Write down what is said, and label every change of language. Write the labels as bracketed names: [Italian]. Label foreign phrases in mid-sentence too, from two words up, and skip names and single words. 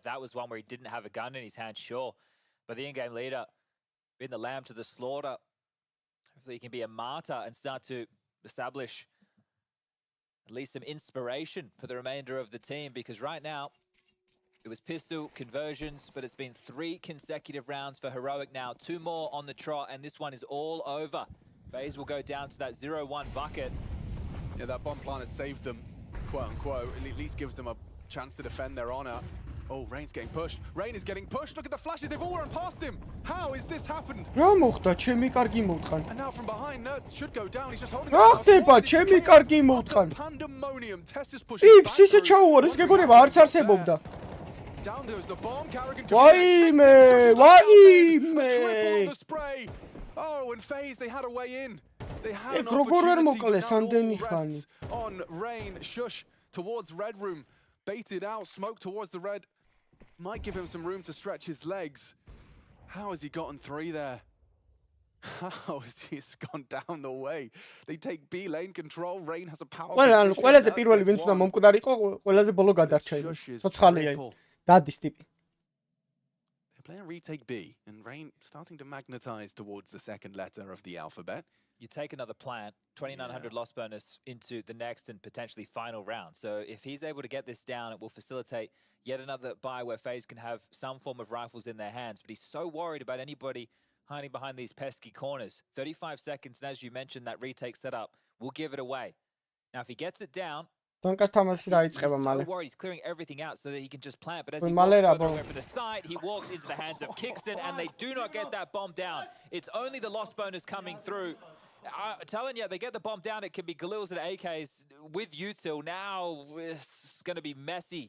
[English] That was one where he didn't have a gun in his hand, sure. But the in-game leader, being the lamb to the slaughter, hopefully he can be a martyr and start to establish at least some inspiration for the remainder of the team, because right now it was pistol conversions, but it's been 3 consecutive rounds for Heroic now, 2 more on the trot, and this one is all over. FaZe will go down to that 0-1 bucket. Yeah, that bomb plant has saved them, quote unquote. It at least gives them a chance to defend their honor. Oh, Rain's getting pushed. Rain is getting pushed. Look at the flashes. They've all run past him. How is this happened? [Georgian] რა მოხდა? ჩემი კარგი მოვთხან. [English] And now from behind, Nerds should go down. He's just holding. [Georgian] რა ხდება? ჩემი კარგი მოვთხან. [English] Pandemonium. Test is pushing. [Georgian] Ips ისე ჩაუვარ, ეს გეგონება არც არსებობდა. [English] Down goes the bomb. Carrigan. [Georgian] Vaime! [English] Oh, and FaZe, they had a way in. They had an opportunity on Rain. Shush towards Red Room. Baited out, smoke towards the red. Might give him some room to stretch his legs. How has he gotten 3 there? How has he gone down the way? They take B lane control. Rain has a power. [Georgian] ყველაზე პირველი ვინც უნდა მომკვდარიყო, ყველაზე ბოლო გადარჩა. ცოცხალია. დადის ტიპი. [English] playing retake B, and Rain starting to magnetize towards the second letter of the alphabet. You take another plant, 2,900 loss bonus into the next and potentially final round. So if he's able to get this down, it will facilitate yet another buy where FaZe can have some form of rifles in their hands. But he's so worried about anybody hiding behind these pesky corners. 35 seconds, and as you mentioned, that retake setup will give it away. Now, if he gets it down, [Georgian] Donkas თამაში დაიწყება [English] he's [Georgian] მალე. [English] so worried, he's clearing everything out so that he can just plant. But as he walks further away from the side, he walks into the hands of Kingston, and they do not get that bomb down. It's only the loss bonus coming through. I'm telling you, they get the bomb down, it can be Galil's and AKs with Util. Now it's going to be messy.